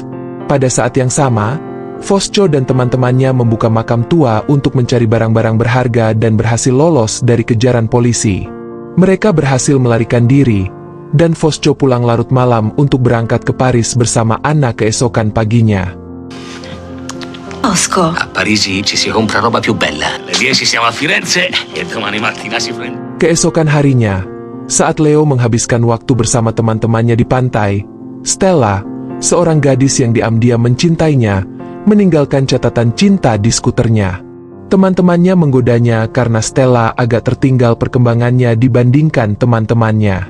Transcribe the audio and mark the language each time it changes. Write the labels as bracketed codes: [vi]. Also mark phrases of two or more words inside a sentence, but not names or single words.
[id] Pada saat yang sama, Fosco dan teman-temannya membuka makam tua untuk mencari barang-barang berharga dan berhasil lolos dari kejaran polisi. Mereka berhasil melarikan diri, dan Fosco pulang larut malam untuk berangkat ke Paris bersama Anna keesokan paginya. Fosco. [it] A Parigi ci si compra roba più bella. Alle 10 siamo a Firenze e domani mattina si prende. [id] Keesokan harinya, saat Leo menghabiskan waktu bersama teman-temannya di pantai, Stella, seorang gadis yang diam-diam mencintainya, meninggalkan catatan cinta di skuternya. Teman-temannya menggodanya karena Stella agak tertinggal perkembangannya dibandingkan teman-temannya.